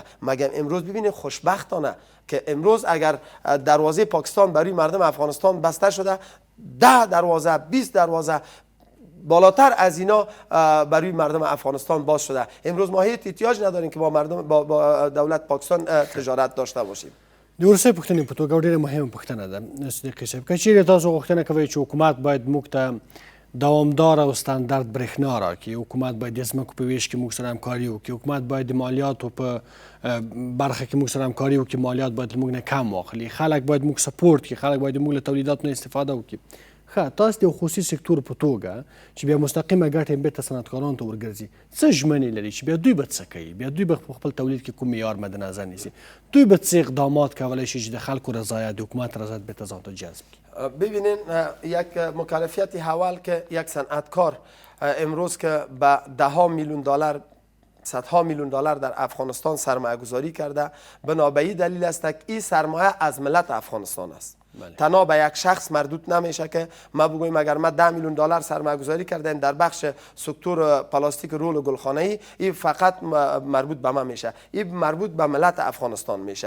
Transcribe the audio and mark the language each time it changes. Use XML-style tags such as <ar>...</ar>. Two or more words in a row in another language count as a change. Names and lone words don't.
<fa>مگر امروز ببینید خوشبختانه که امروز اگر دروازه پاکستان برای مردم افغانستان بسته شده، 10 دروازه 20 دروازه بالاتر از اینا برای مردم افغانستان باز شده. امروز ما هیچ احتیاج نداریم که با دولت پاکستان تجارت داشته باشیم.</fa> <ps>د ورسې پوښتنې په توګه ډېره مهمه پوښتنه ده صدیقي صاحب، که چیرې تاسو غوښتنه کوئ چې حکومت باید موږ ته دوامداره او ستاندرد برېښنا راکړي، حکومت باید د ځمکو په ویش کې موږ سره همکاري وکړي، حکومت باید د مالیاتو په برخه کې موږ سره همکاري وکړي، مالیات باید له موږ نه کم واخلي، خلک باید موږ سپورت کړي، خلک باید موږ له تولیداتو نه استفاده وکړي. ښه، تاسو د خصوصي سکتور په توګه چې بیا مستقیمه ګټه یې بېرته صنعتکارانو ته ورګرځي، څه ژمنې لري چې بیا دوی به څه کوي؟ بیا دوی به په خپل تولید کې کوم معیار مد نظر نیسي؟ دوی به څه اقدامات کولی شي چې د خلکو رضایت، د حکومت رضایت بېرته ځان ته جذب کړي؟</ps> <fa>ببینین یک مکلفیت اول که یک صنعتکار امروز که به $10 میلیون صدها میلیون دلار در افغانستان سرمایه گذاری کرده، بنابراین دلیل است که این سرمایه از ملت افغانستان است. تنها به یک شخص مردود نمیشه که ما بگوییم اگر ما 10 میلیون دلار سرمایه گذاری کردیم در بخش سکتور پلاستیک رول و گلخانه‌ای، این فقط مربوط به ما میشه، این مربوط به ملت افغانستان میشه.</fa>